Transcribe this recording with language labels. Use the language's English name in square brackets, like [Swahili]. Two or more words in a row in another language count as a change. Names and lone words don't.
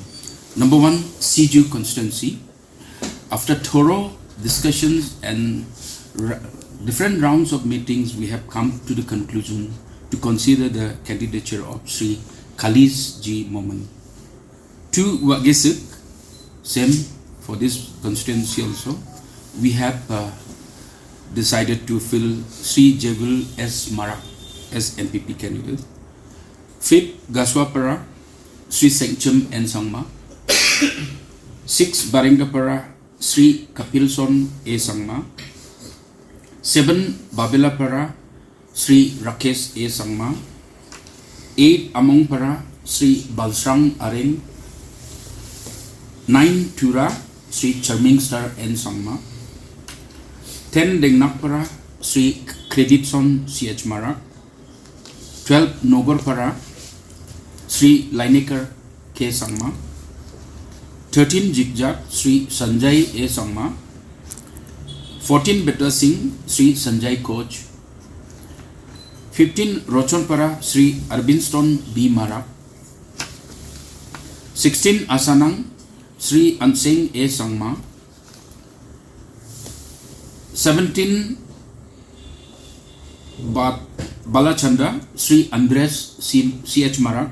[English] Number one, CEM constituency. After thorough discussions and different rounds of meetings, we have come to the conclusion to consider the candidature of Sri Kalis G Moman. To Wagisik, same for this constituency also, we have decided to fill Sri Jewil S Mara as NPP candidate. Fifth, Gaswapara, Sri Sengchum N Sangma. 6. Barengapara, Sri Kapilson A Sangma. 7. Babelapara, Sri Rakesh A Sangma. 8. Amongpara, Sri Balsrang Areng. 9. Tura, Sri Charming Star N Sangma. 10. Dengnakpara, Sri Creditson CH Mara. 12. Nogorpara, Sri Lainekar K Sangma. 13. Zigzag, Sri Sanjay A Sangma. 14. Beta Singh, Sri Sanjay Coach. 15. Rochonpara, Sri Arbinston B Mara. 16. Asanang, Sri Anseng A Sangma. 17. Balachanda, Sri Andres CH Mara.